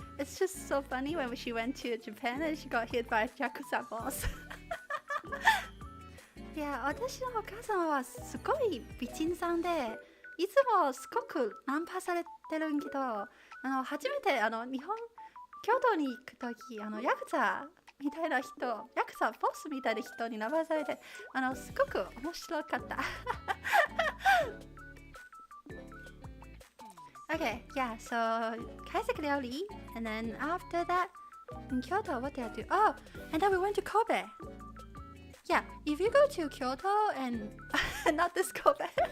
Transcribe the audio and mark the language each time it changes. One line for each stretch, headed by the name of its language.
English: it's just so funny when she went to Japan and she got hit by a Yakuza boss.
Japanese: いや、私のお母様はすごい美人さんで、いつもすごくナンパされてるんけど、初めて日本京都に行くとき、ヤクザみたいな人、ヤクザボスみたいな人にナンパされて、すごく面白かった。
English: Okay, yeah, so Kaisek Ryori, and then after that, in Kyoto, what did I do? Oh, and then we went to Kobe. Yeah, if you go to Kyoto and not this Kobe.